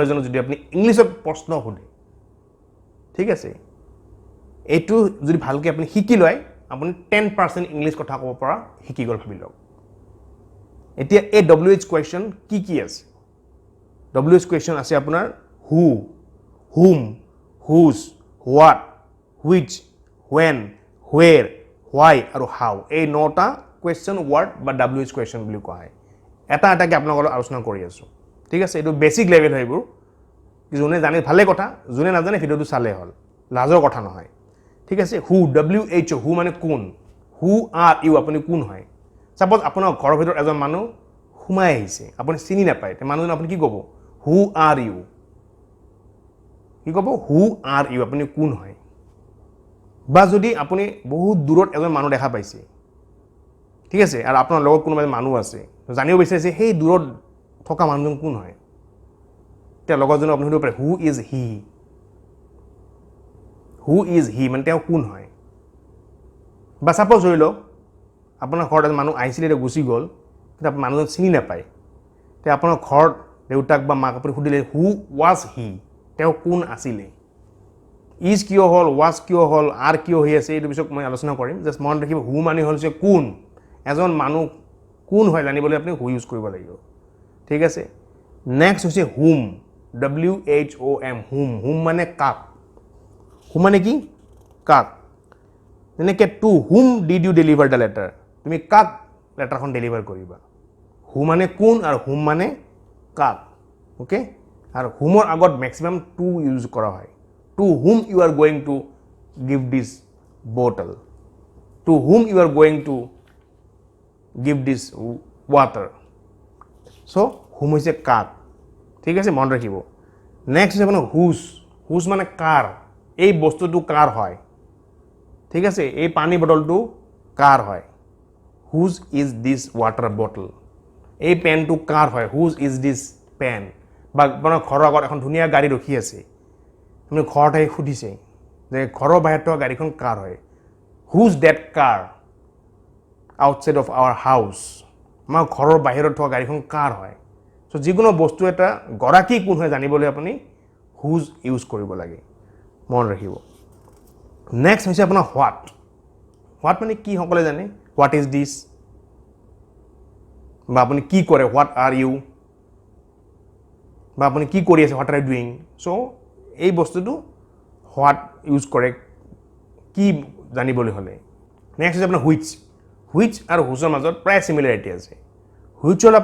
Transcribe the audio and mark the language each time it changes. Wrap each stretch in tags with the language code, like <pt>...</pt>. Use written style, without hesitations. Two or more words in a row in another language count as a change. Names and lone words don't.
<as>এজনক যদি আপুনি ইংলিছত প্ৰশ্ন সোধে ঠিক আছে এইটো যদি ভালকে আপুনি শিকি লয় আপুনি 10% ইংলিছ কথা ক'ব পৰা শিকি গ'ল ভাবি লওক এতিয়া এই</as> <en>WH question</en> <as>কি আছে</as> <en>WH question</en> <as>আছে আপোনাৰ</as> <en>who whom whose what which when where why</en> <as>আৰু how এই নটা</as> <en>question word</en> <as>বা</as> <en>WH question</en> <as>বুলি কোৱা হয় এটা এটাকে আপোনালোকৰ আলোচনা কৰি আছো ঠিক আছে এইটো</as> <en>basic level</en> <as>হয় এইবোৰ যোনে জানে ভালে কথা যোনে নাজানে ভিডিওটো চালে হ'ল লাজৰ কথা নহয় ঠিক আছে</as> <en>who WHO who</en> <as>মানে কোন</as> <en>who are you</en> <as>আপুনি কোন হয় সাপোজ আপোনাৰ ঘৰৰ ভিতৰত এজন মানুহ সোমাই আহিছে আপুনি চিনি নাপায় তে মানুহজন আপুনি কি ক'ব</as> <en>who are you</en> <as>কি ক'ব</as> <en>who are you</en> <as>আপুনি কোন হয় বা যদি আপুনি বহুত দূৰত এজন মানুহ দেখা পাইছে ঠিক আছে আৰু আপোনাৰ লগত কোনোবা মানুহ আছে জানিব বিচাৰিছে সেই দূৰত থকা মানুহজন কোন হয় তে লগতজন আপুনি সুধিব পাৰে who</as> <en>is he</en> <as>মানে তেওঁ কোন হয় বা সাপোজ ধৰি লওক আপোনাৰ ঘৰত এজন মানুহ আহিছিলে আৰু গুচি গ'ল কিন্তু আপুনি মানুহজন চিনি নাপায় তে আপোনাৰ ঘৰত দেউতাক বা মাক আপুনি সুধিলে</as> <en>who was he</en> <as>তেওঁ কোন আছিলে ইজ কিয় হ'ল was কিয় হ'ল আর কিয় হৈ আছে এইটো পিছত মই আলোচনা কৰিম জাস্ট মন ৰাখিব who মানে হ'ল যে কোন এজন মানুহ কোন হয় জানিবলৈ আপুনি who ইউজ কৰিব লাগিব ঠিক আছে নেক্সট হৈছে whom whom মানে কাক whom মানে কি কাক যেনেকৈ</as> <en>to whom did you deliver the letter</en> <as>তুমি কাক লেটাৰখন ডেলিভাৰ কৰিবা who মানে কোন আৰু whom মানে কাক ওকে আৰু whomৰ আগত ম্যাক্সিমাম to ইউজ কৰা হয়</as> <en>to whom you are going to give this bottle to whom you are going to give this water so whom</en> <as>হৈছে কাক ঠিক আছে মন ৰাখিব নেক্সট হৈছে আপোনাৰ</as> <en>whose</en> <as>মানে কাৰ এই বস্তুটো কাৰ হয় ঠিক আছে এই পানী বটলটো কাৰ হয়</as> <en>whose is this water bottle</en> <as>এই পেনটো কাৰ হয়</as> <en>whose is this pen</en> <as>বা আপোনাৰ ঘৰৰ আগত এখন ধুনীয়া গাড়ী ৰখি আছে আপুনি ঘৰত আহি সুধিছে যে ঘৰৰ বাহিৰত থকা গাড়ীখন কাৰ হয়</as> <en>whose that car outside of our house</en> <as>আমাৰ ঘৰৰ বাহিৰত থকা গাড়ীখন কাৰ হয় সো যিকোনো বস্তু এটা গৰাকী কোন হয় জানিবলৈ আপুনি whose ইউজ কৰিব লাগে মন ৰাখিব নেক্সট হৈছে আপোনাৰ what মানে কি সকলে জানে</as> <en>what is this</en> <as>বা আপুনি কি কৰে</as> <en>what are you</en> <as>বা আপুনি কি কৰি আছে</as> <en>what are you doing so</en> <as>এই বস্তুটো what ইউজ কৰে কি জানিবলৈ হলে নেক্সট হৈছে আপোনাৰ which আৰু whoseৰ মাজত প্ৰায় সিমিলাৰিটি আছে which হ'ল</as>